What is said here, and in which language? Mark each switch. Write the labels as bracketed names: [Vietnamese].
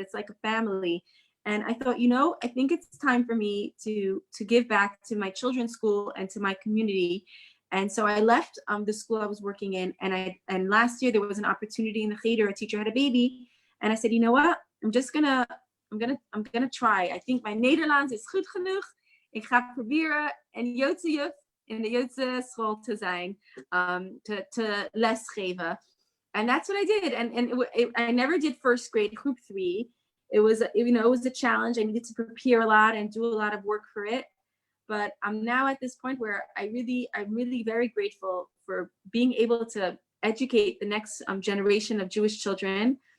[English] It's like a family. And I thought, I think it's time for me to give back to my children's school and to my community. And so I left the school I was working in, and last year there was an opportunity in the cheder. A teacher had a baby, and I said, you know what? I'm gonna try. I think my [Dutch] Nederlands is goed genoeg. Ik ga proberen een Joodse juf in de Joodse school te zijn, te lesgeven. [English] And that's what I did. And I never did first grade, group 3. It was a challenge. I needed to prepare a lot and do a lot of work for it. But I'm now at this point where I'm really very grateful for being able to educate the next generation of Jewish children.